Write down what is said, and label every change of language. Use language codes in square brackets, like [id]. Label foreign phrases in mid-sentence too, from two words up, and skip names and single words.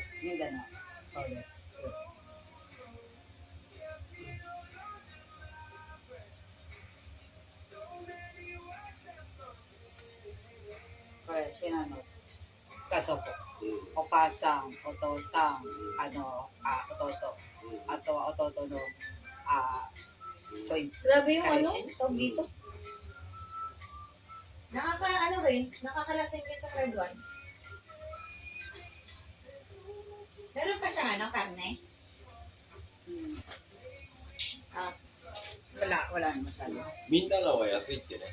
[ja] みんなの。そうです。これ、シェナの家族。お母さん、お父さん、弟。あとは弟の、 [tl] Grabe yung ano, Karesin? tawag dito. Nakakalasing itong red one. Meron pa siya ano, karne? Wala na masyado. [ja] みんなのは安いってね。